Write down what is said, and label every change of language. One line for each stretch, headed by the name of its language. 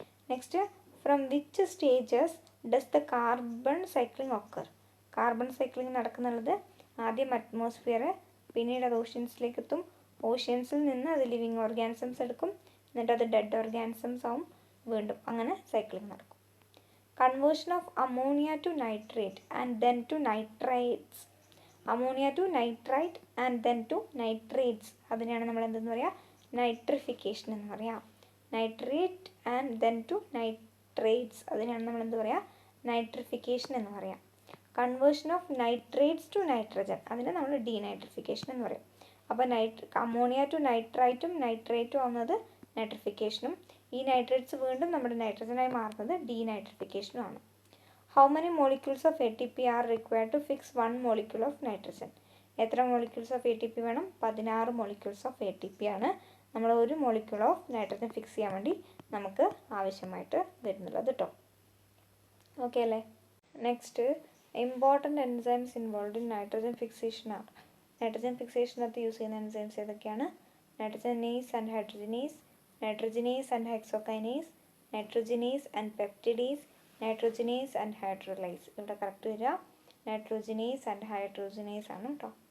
English: Next, from which stages does the carbon cycling occur?
Malayalam: Carbon cycling നടക്കുന്നുള്ളത് ആദ്യം atmosphere, പിന്നീട് അത് ഓഷ്യൻസിലേക്ക് എത്തും, ഓഷ്യൻസിൽ നിന്ന് അത് ലിവിങ് ഓർഗാനിസംസ് എടുക്കും, എന്നിട്ട് അത് ഡെഡ് ഓർഗാനിസംസ് ആവും, വീണ്ടും അങ്ങനെ സൈക്ലിംഗ് നടക്കും.
English: Conversion of ammonia to nitrate and then to nitrates. Ammonia to nitrite and then to nitrates.
Malayalam: അതിനെയാണ് നമ്മൾ എന്തെന്ന് പറയുക? നൈട്രിഫിക്കേഷൻ എന്ന് പറയാം.
English: Nitrate and then to nitrates.
Malayalam: അതിനെയാണ് നമ്മൾ എന്ത് പറയുക? നൈട്രിഫിക്കേഷൻ എന്ന് പറയാം.
English: conversion of nitrates to nitrogen,
Malayalam: അതിനെ നമ്മൾ ഡീനൈട്രിഫിക്കേഷൻ എന്ന് പറയും. അപ്പോൾ അമോണിയ ടു നൈട്രൈറ്റും നൈട്രേറ്റും ആവുന്നത് നൈട്രിഫിക്കേഷനും ഈ നൈട്രേറ്റ്സ് വീണ്ടും നമ്മുടെ നൈട്രജനായി മാറുന്നത് ഡീനൈട്രിഫിക്കേഷനുമാണ്.
English: How many molecules of ATP are required to fix 1 molecule of nitrogen?
Malayalam: എത്ര മോളിക്യൂൾസ് ഓഫ് ATP വേണം? 16 മോളിക്യൂൾസ് ഓഫ് ATP ആണ് നമ്മൾ ഒരു മോളിക്യൂൾ ഓഫ് നൈട്രജൻ ഫിക്സ് ചെയ്യാൻ വേണ്ടി നമുക്ക് ആവശ്യമായിട്ട് വരുന്നുള്ളത് കേട്ടോ. ഓക്കെ അല്ലേ?
English: Next, important enzymes involve in nitrogen fixation are.
Malayalam: Nitrogen ഫിക്സേഷനകത്ത് use ചെയ്യുന്ന എൻസൈംസ് ഏതൊക്കെയാണ്?
English: Nitrogenase and hydrogenase, nitrogenase and hexokinase, nitrogenase and peptidase, nitrogenase and hydrolase.
Malayalam: ഇവിടെ കറക്റ്റ് വരിക
English: nitrogenase and hydrogenase
Malayalam: ആണ് കേട്ടോ.